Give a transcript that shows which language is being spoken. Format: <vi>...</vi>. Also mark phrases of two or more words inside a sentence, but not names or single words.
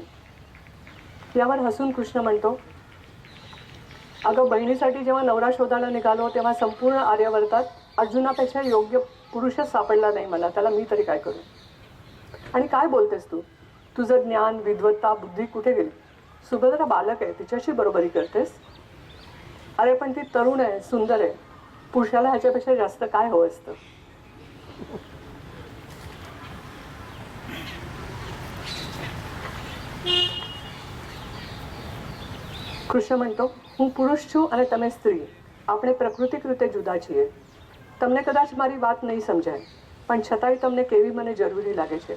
<mr>यावर हसून कृष्ण म्हणतो, अगं, बहिणीसाठी जेव्हा नवरा शोधायला निघालो तेव्हा संपूर्ण आर्यावर्तात अर्जुनापेक्षा योग्य पुरुषच सापडला नाही मला. त्याला मी तरी काय करू? आणि काय बोलतेस तू? तुझं ज्ञान, विद्वत्ता, बुद्धी कुठे गेली? सुभद्रा बालक आहे, तिच्याशी बरोबरी करतेस? अरे पण ती तरुण आहे, सुंदर आहे. पुरुषाला ह्याच्यापेक्षा जास्त काय हवं असतं?</mr> <gu>કૃષ્ણ म्हणતો, હું પુરુષ છું અને તમે સ્ત્રી. આપણે પ્રાકૃતિક રીતે જુદા છીએ. તમને કદાચ મારી વાત નહીં સમજાય, પણ છતાંય તમને કેવી મને જરૂરી લાગે છે.</gu>